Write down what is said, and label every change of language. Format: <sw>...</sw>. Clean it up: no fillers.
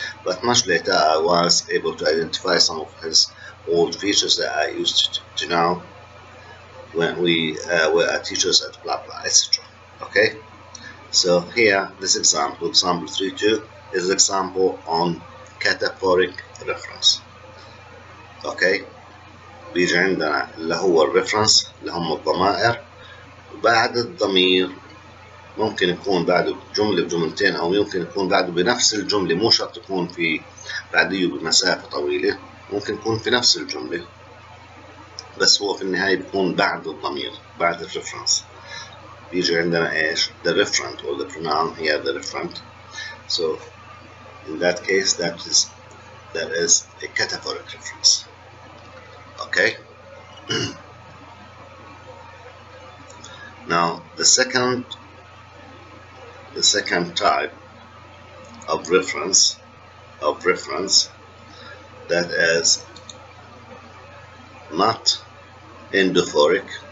<en>But much later I was able to identify some of his old features that I used to know when we were teachers at blah blah, etc. Okay? So here, this example 3.2 is an example on cataphoric reference.</en> <ar>اوكي، بيجي عندنا اللي هو الريفرنس اللي هم الضمائر، وبعد الضمير ممكن يكون بعده جملة بجملتين أو يمكن يكون بعده بنفس الجملة، مو شرط يكون في بعديه بمسافة طويلة، ممكن يكون في نفس الجملة بس هو في النهاية بيكون بعد الضمير، بعد الريفرنس. بيجي عندنا ايش؟</ar> <en>the referent or the pronoun here, the referent. So in that case that is a cataphoric reference. Okay. Now the second type of reference that is not endophoric.</en>